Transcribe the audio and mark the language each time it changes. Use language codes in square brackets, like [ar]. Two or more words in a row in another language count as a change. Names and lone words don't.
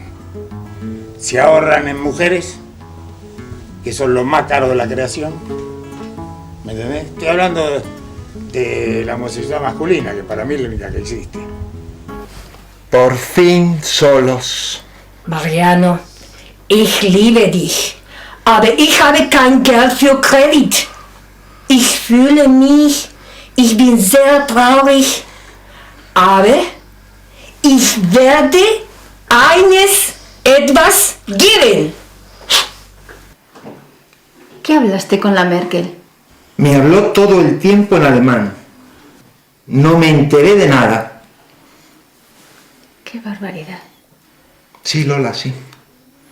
[es] Se ahorran en mujeres, que son los más caros de la creación. ¿Me entendés? Estoy hablando de la homosexualidad masculina, que para mí es la única que existe. Por fin solos. [de] Mariano, ich liebe dich, aber ich habe kein Geld für Kredit. Ich fühle mich, ich bin sehr traurig, aber ich werde etwas geben. [es] ¿Qué hablaste con la Merkel? Me habló todo el tiempo en alemán. No me enteré de nada. Qué barbaridad. Sí, Lola, sí.